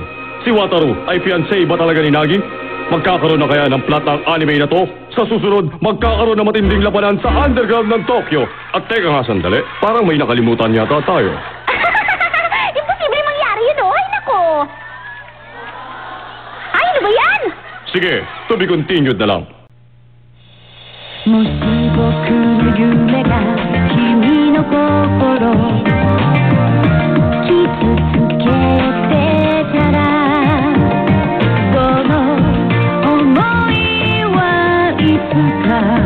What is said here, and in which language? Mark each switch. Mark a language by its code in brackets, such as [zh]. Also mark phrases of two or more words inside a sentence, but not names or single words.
[tl] Si Wataru ay fiancé ba talaga ni Nagi? Magkakaroon na kaya ng plot ang anime na to? Sa susunod, magkakaroon na matinding labanan sa underground ng Tokyo. At teka nga sandali, parang may nakalimutan yata tayo. Imposible mangyari yun, Ay, nako! Ay, ano ba yan? Sige, [en] to be continued [tl] na lang. [ja] もし僕の夢が君の心傷つけてたらその想いはいつか